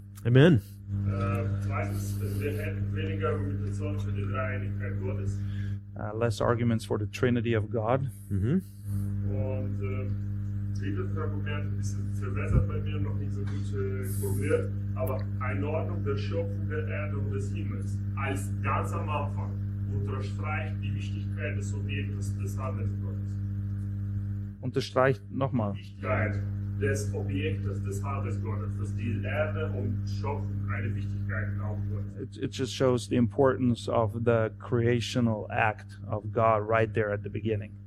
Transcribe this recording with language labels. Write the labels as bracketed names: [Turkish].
[German] Amen. Zweitens, wir hätten weniger Argumentation für die Dreieinigkeit Gottes. [English] Less arguments for the Trinity of God. Mm-hmm. [German] Und dieses Argument ist verbessert bei mir, noch nicht so gut formuliert, aber Einordnung der Schöpfung der Erde und des Himmels als ganz am Anfang unterstreicht die Wichtigkeit des Objektes des Handelns Gottes. Unterstreicht nochmal. Wichtigkeit des Objektes des Handelns Gottes, dass die Erde und Schöpfung eine Wichtigkeit aufwirft. [English] It just shows the importance of the creational act of God right there at the beginning.